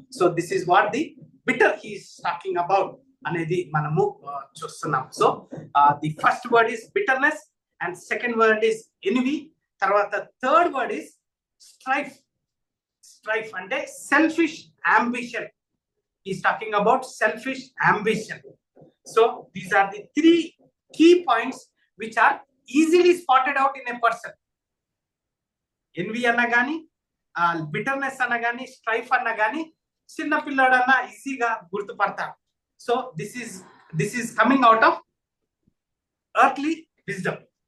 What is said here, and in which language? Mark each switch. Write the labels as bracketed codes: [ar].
[en] so this is what the bitter he's talking about [te] అనేది మనము చూస్తున్నాం. [en] So the first word is bitterness and second word is envy. [te] తర్వాత [en] third word is strife [te] అంటే [en] Selfish ambition. Is talking about selfish ambition. So these are the 3 key points which are easily spotted out in a person. [te] NV అన్నా కానీ, bitterness అన్నా కానీ, strife అన్నా కానీ చిన్న పిల్లాడన్నా ఈజీగా గుర్తుపడతారు. [en] So this is coming out of earthly wisdom.